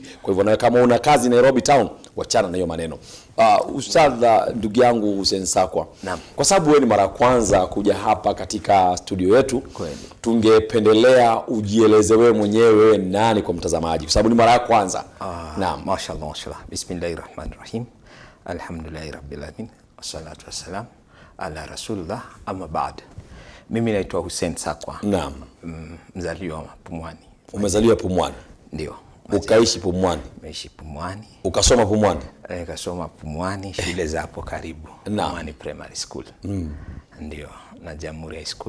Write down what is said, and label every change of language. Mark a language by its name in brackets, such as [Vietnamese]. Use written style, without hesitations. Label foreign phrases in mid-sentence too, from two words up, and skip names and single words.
[Swahili] Kwa hivyo na kama una kazi Nairobi town, wachana na hiyo maneno. Ustadha ndugu yangu Hussein SAKWA, kwa sababu wewe ni mara kwanza kuja hapa katika studio yetu, tungependelea ujieleze wewe mwenyewe nani kwa mtazamaji, kwa sababu ni mara ya kwanza. Naam, mashallah. [Arabic] بسم الله الرحمن الرحيم. الحمد لله رب العالمين. والصلاة والسلام على رسول الله، أما بعد. [Swahili] Mimi naitwa Hussein SAKWA. Naam. Mzaliwa wa Pumwani. Umezaliwa Pumwani? Ndio. Ukaishi Pumwani? Nimeishi Pumwani. Ukasoma Pumwani? Nikasoma Pumwani, shule za hapo karibu. Pumwani Primary School. Ndio, na Jamhuri High School.